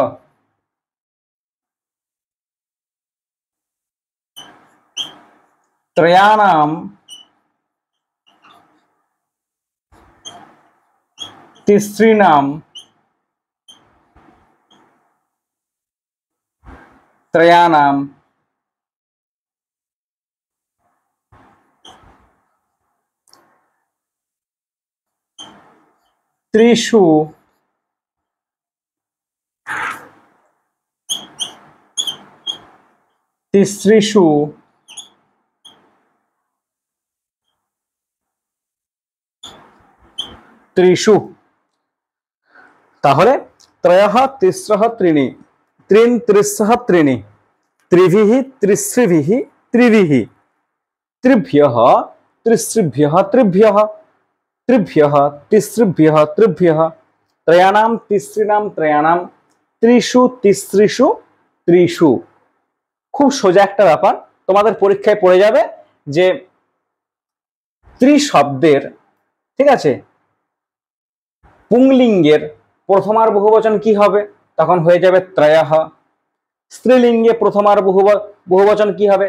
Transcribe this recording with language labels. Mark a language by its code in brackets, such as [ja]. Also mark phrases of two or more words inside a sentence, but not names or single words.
[sa] त्रयाणां, तिस्रीणां, त्रयाणां, त्रिषु, तिस्रिषु, ত্রিষু। তাহলে ত্রয়ঃ তিস্রঃ ত্রিণি, ত্রিন ত্রিস্রঃ ত্রিণি, ত্রিভিঃ ত্রিস্রিভিঃ ত্রিভিঃ, ত্রিভ্যঃ ত্রিস্রিভ্যঃ ত্রিভ্যঃ, ত্রিভ্যঃ তিস্রিভ্যঃ ত্রিভ্যঃ, ত্রয়াণাং তিস্রিণাং ত্রয়াণাং, ত্রিষু তিস্রিষু ত্রিষু। [bn] খুব সোজা একটা ব্যাপার, তোমাদের পরীক্ষায় পড়ে যাবে যে ত্রি শব্দের, ঠিক আছে, পুংলিঙ্গের প্রথমার বহুবচন কি হবে? তখন হয়ে যাবে ত্রয়ঃ। স্ত্রীলিঙ্গে প্রথমার বহুবচন কি হবে?